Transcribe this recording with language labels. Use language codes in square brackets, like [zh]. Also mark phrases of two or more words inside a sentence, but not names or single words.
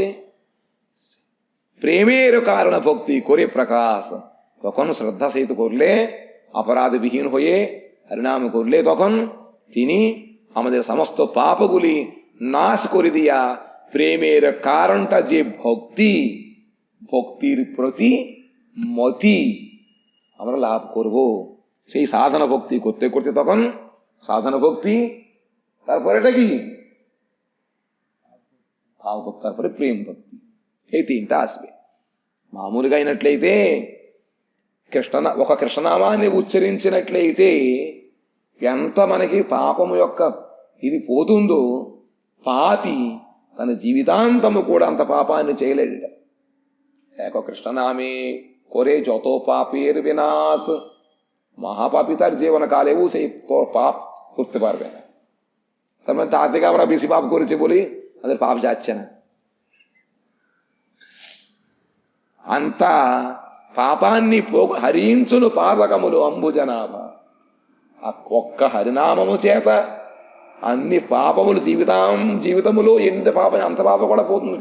[bn] প্রেমের কারণ ভক্তি করে প্রকাশ, তখন শ্রদ্ধা সহিত করলে, অপরাধবিহীন হয়ে হরিনাম করলে, তখন তিনি আমাদের সমস্ত পাপগুলি নাশ করে দিয়া প্রেমের কারণটা যে ভক্তি, ভক্তির প্রতি মতি আমরা লাভ করব। সেই সাধনা ভক্তি করতে করতে তখন সাধনা ভক্তি, তারপরে এটা কি ভাব ভক্তি, তারপরে প্রেম ভক্তি, এই তিনটা আসবে। [te] మామూలుగా అయినట్లయితే ఒక కృష్ణనామాన్ని ఉచ్చరించినట్లయితే ఎంత మనకి పాపము యొక్క ఇది పోతుందో, పాపి తన జీవితాంతము కూడా అంత పాపాన్ని చేయలేడు। [bn] এক কৃষ্ণনামে করে যত পাপের বিনাশ, মহাপাপী তার জীবনকালেও সেই তোর পাপ করতে পারবে না। তার মানে তার থেকে আমরা বেশি পাপ করেছি বলি আমাদের పాప যাচ্ছে না। [te] అంత పాపాన్ని హరించును పాదకములు అంబుజనాభ। ఆ ఒక్క హరినామము చేత అన్ని పాపములు జీవితములో ఎంత పాపం, అంత పాపం కూడా పోతుందట।